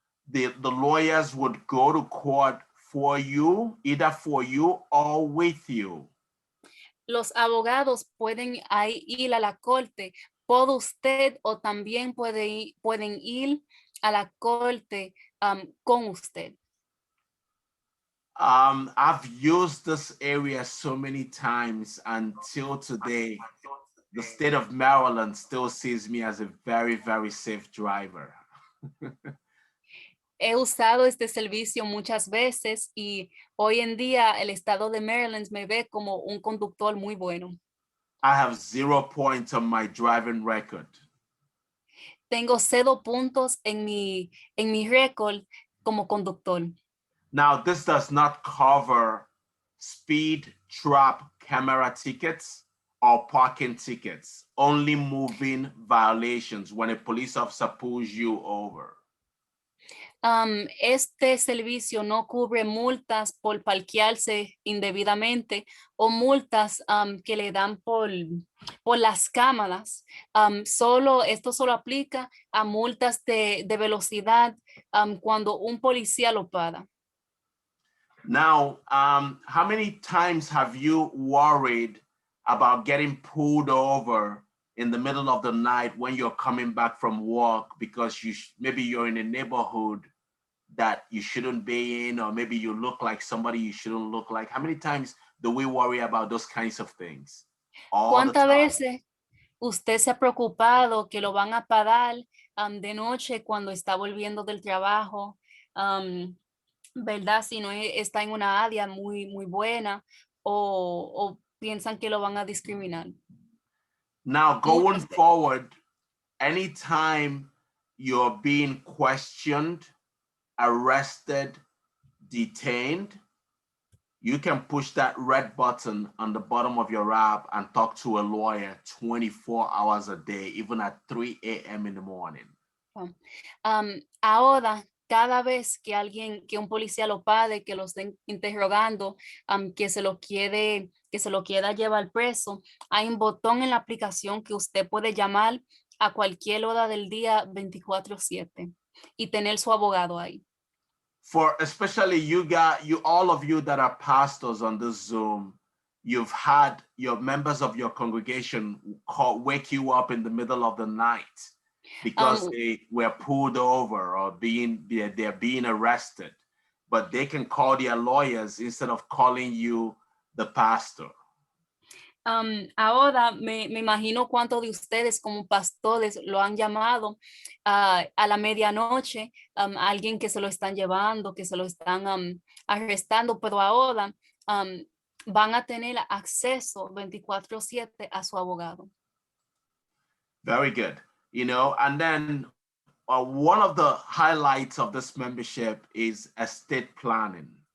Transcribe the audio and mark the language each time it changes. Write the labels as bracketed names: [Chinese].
[English] the lawyers would go to court for you, either for you or with you. [Spanish] los abogados pueden ir a la corte por usted o también pueden ir a la corte con usted. [English] I've used this area so many times until today. The state of Maryland still sees me as a very, very safe driver. [Spanish] He usado este servicio muchas veces y hoy en día el estado de Maryland me ve como un conductor muy bueno. [English] I have 0 points on my driving record. [Spanish] Tengo 0 puntos en mi récord como conductor. [English] Now, this does not cover speed trap camera tickets or parking tickets, only moving violations when a police officer pulls you over. [Spanish] Este servicio no cubre multas por parquearse indebidamente o multas que le dan por las cámaras. Esto solo aplica a multas de velocidad cuando un policía lo para. [English] Now, how many times have you worried about getting pulled over in the middle of the night when you're coming back from work because maybe you're in a neighborhood that you shouldn't be in, or maybe you look like somebody you shouldn't look like? How many times do we worry about those kinds of things? [Spanish] ¿Cuántas veces usted se ha preocupado que lo van a parar de noche cuando está volviendo del trabajo? ¿Verdad? Si no está en una área muy, muy buena o piensan que lo van a discriminar. [English] Now, going forward, anytime you're being questioned, arrested, detained, you can push that red button on the bottom of your app and talk to a lawyer 24 hours a day, even at 3 a.m. in the morning. [Spanish] Ahora, cada vez que un policía lo pare, que lo estén interrogando, que se lo quiera llevar preso, hay un botón en la aplicación que usted puede llamar a cualquier hora del día 24/7 y tener su abogado ahí. [English] For especially all of you that are pastors on this Zoom, you've had your members of your congregation wake you up in the middle of the night because they were pulled over or they're being arrested, but they can call their lawyers instead of calling you, the pastor. [Spanish] Ahora me imagino cuántos de ustedes como pastores lo han llamado a la medianoche, alguien que se lo están llevando, que se lo están arrestando, pero ahora van a tener acceso 24/7 a su abogado. [English] Very good. You know, and then one of the highlights of this membership is estate planning.